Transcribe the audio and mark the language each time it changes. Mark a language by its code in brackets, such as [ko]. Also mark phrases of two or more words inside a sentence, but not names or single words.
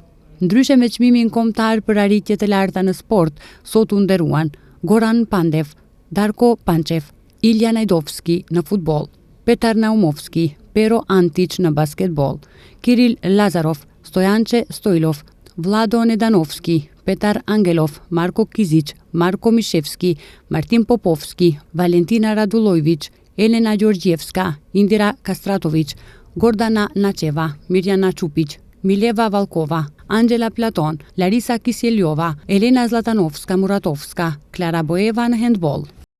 [sq] Ndryshe me çmimin kombëtar për arritje të larta në sport, sot u nderuan Goran Pandev, Darko Pančev, Ilja Najdovski në futboll, Petar Naumovski, Pero Antic në basketbol, Kiril Lazarov, Stojanče Stojlov, Vlado Nedanovski, Petar Angelov, Marko Kizic, Marko Mishevski, Martin Popovski, Valentina Radulojvić, Elena Gjorgjevska, Indira Kastratović, Gordana Nacheva, Mirjana Čupić, Mileva Valkova, Angela Platon, Larisa Kiselyova, Elena Zlatanovska Muratovska, Klara Boeva në handball.